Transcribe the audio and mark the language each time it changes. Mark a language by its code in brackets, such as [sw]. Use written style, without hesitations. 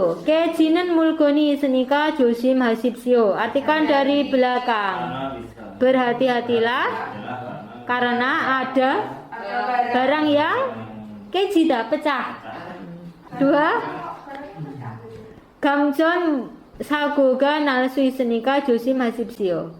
[ko] 깨지는 물건이 있으니까 조심하십시오. [id] Artikan dari belakang. Berhati-hatilah karena ada barang yang [ko] 깨지다, [id] pecah. 2. [ko] 감전 사고가 날 수 있으니까 조심하십시오.